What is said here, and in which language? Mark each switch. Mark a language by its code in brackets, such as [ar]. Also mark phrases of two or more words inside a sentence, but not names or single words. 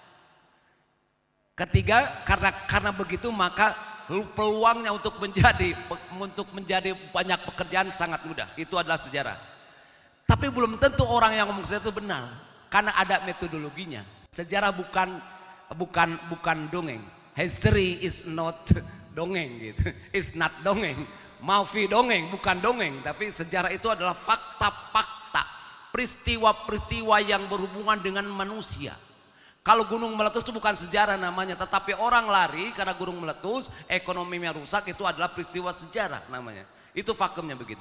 [id] Ketiga, karena begitu maka peluangnya untuk menjadi banyak pekerjaan sangat mudah. Itu adalah sejarah. Tapi belum tentu orang yang ngomong sejarah itu benar, karena ada metodologinya. Sejarah bukan dongeng. [en] History is not [id] dongeng gitu. [en] It's not dongeng. [id] Mafi dongeng, bukan dongeng, tapi sejarah itu adalah fakta-fakta, peristiwa-peristiwa yang berhubungan dengan manusia. Kalau gunung meletus itu bukan sejarah namanya, tetapi orang lari karena gunung meletus, ekonominya rusak, itu adalah peristiwa sejarah namanya. Itu fakemnya begitu.